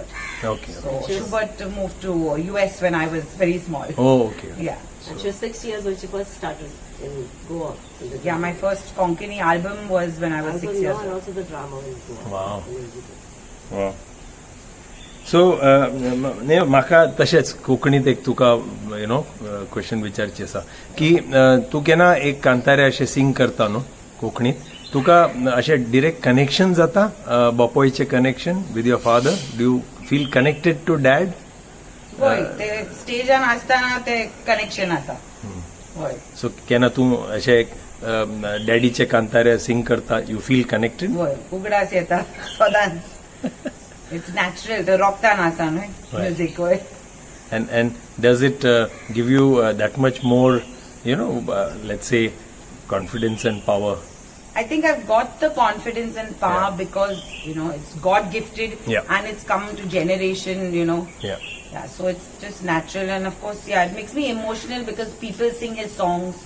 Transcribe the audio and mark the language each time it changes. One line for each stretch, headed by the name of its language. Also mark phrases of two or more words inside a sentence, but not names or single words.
English: Okay. So Schubert moved to US when I was very small. Oh, okay. Yeah. And she was 6 years when she first started in Goa. In the Yeah, my first Konkani album was when I was 6 years and old. also the drama in Goa. Wow. In music. Wow. So,
Konkani: म्हाका तशेंच कोंकणीत एक तुका क्वेश्चन विचारची आसा की तू केन्ना एक कांतारे अशें सिंग करता न्हू कोंकणीत तुका अशें
English: direct connection
Konkani: जाता बापोयचें
English: connection with your father do you feel connected to dad
Konkani: होय ते स्टेजान आसतना ते कनेक्शन आसा होय सो केन्ना तूं अशें डॅडीचे कांतारे सिंग करता
English: you feel connected
Konkani: होय उगडास येता सदांच
English: it's natural
Konkani: ते रोगतान आसा न्हय म्युझिक होय
English: and does it give you that much more let's say confidence and power? I think I've got the confidence and power Yeah. because it's God gifted Yeah. and it's come to generation Yeah. Yeah, so it's just natural, and of course, it makes me emotional because people sing his songs.